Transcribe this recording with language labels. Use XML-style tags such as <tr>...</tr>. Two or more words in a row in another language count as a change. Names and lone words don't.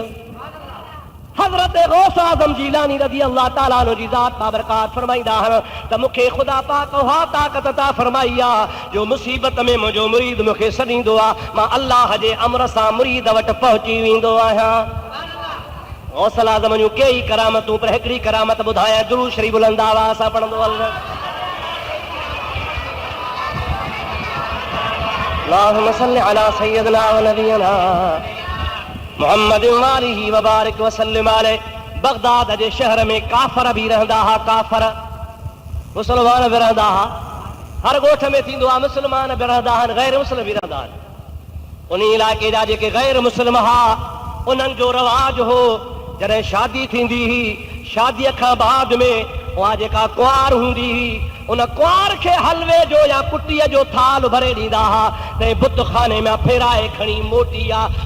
<sd>हज़रत गौस आज़म जीलानी</sd> <ar>رضي الله تعالى عنه</ar> <sd>जी ज़ात बाबरकात फरमाईंदा आहिनि त मूंखे ख़ुदा पाक उहा ताक़त अता फरमाई आहे जो मुसीबत में मुंहिंजो मुरीद मूंखे सॾींदो आहे, मां अल्लाह जे अमर सां मुरीद वटि पहुची वेंदो आहियां। गौस आज़म जूं कई करामतूं, पर हिकिड़ी करामत ॿुधायां, दुरूद शरीफ़ बुलंद आवाज़ सां पढ़ंदो हल।</sd> <ar>اللهم صل على سيدنا ونبينا محمد وآله وبارك وسلم عليه.</ar> <sd>बगदाद जे शहर में काफ़र भी रहंदा हुआ, काफ़र मुसलमान भी रहंदा हुआ। हर ॻोठ में थींदो आहे, मुसलमान भी रहंदा आहिनि, गैर मुस्लिम भी रहंदा आहिनि। उन इलाइक़े जा जेके गैर मुस्लिम हुआ, उन्हनि जो रवाज हो जॾहिं शादी थींदी हुई, शादीअ खां बाद में उहा जेका कुंवार हूंदी हुई, उन कुंवार खे हलवे जो या कुटीअ जो थाल भरे ॾींदा हुआ त बुत खाने में फेराए खणी मोटी आहे।</sd>